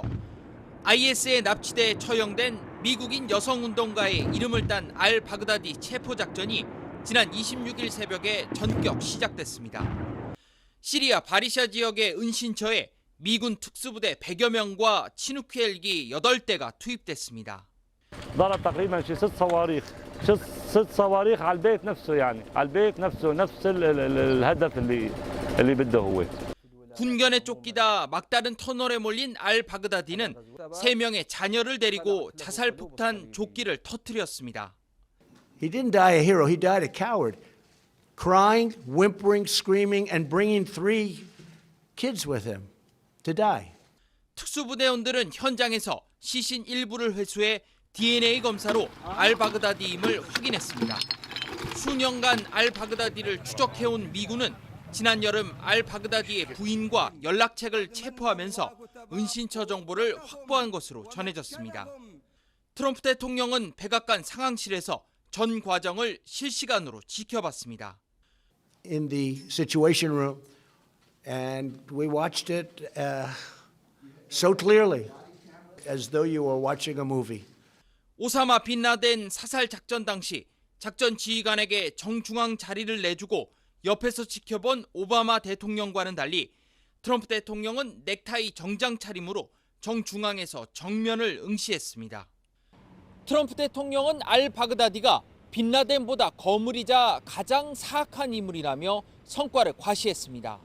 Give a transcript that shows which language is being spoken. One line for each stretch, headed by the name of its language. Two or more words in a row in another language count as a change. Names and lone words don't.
Korean: IS에 납치돼 처형된 미국인 여성운동가의 이름을 딴 알 바그다디 체포작전이 지난 26일 새벽에 전격 시작됐습니다. 시리아 바리샤 지역의 은신처에 미군 특수부대 100여 명과 치누크 헬기 8대가 투입됐습니다.
Arabic: ضرب تقريبا شي 6 صواريخ 6 صواريخ على البيت نفسه يعني على البيت نفسه نفس الهدف اللي بده هو.
Korean: 군견에 쫓기다 막다른 터널에 몰린 알 바그다디는 3명의 자녀를 데리고 자살 폭탄 조끼를 터뜨렸습니다.
English: He didn't die a hero, he died a coward. Crying, whimpering, screaming and bringing 3 kids with him to die.
Korean: 특수부대원들은 현장에서 시신 일부를 회수해 DNA 검사로 알 바그다디임을 확인했습니다. 수년간 알 바그다디를 추적해온 미군은 지난 여름 알 바그다디의 부인과 연락책을 체포하면서 은신처 정보를 확보한 것으로 전해졌습니다. 트럼프 대통령은 백악관 상황실에서 전 과정을 실시간으로 지켜봤습니다.
English: In the situation room and we watched it so clearly as though you were watching a movie.
Korean: 오사마 빈 라덴 사살 작전 당시 작전 지휘관에게 정중앙 자리를 내주고 옆에서 지켜본 오바마 대통령과는 달리 트럼프 대통령은 넥타이 정장 차림으로 정중앙에서 정면을 응시했습니다. 트럼프 대통령은 알 바그다디가 빈 라덴보다 거물이자 가장 사악한 인물이라며 성과를 과시했습니다.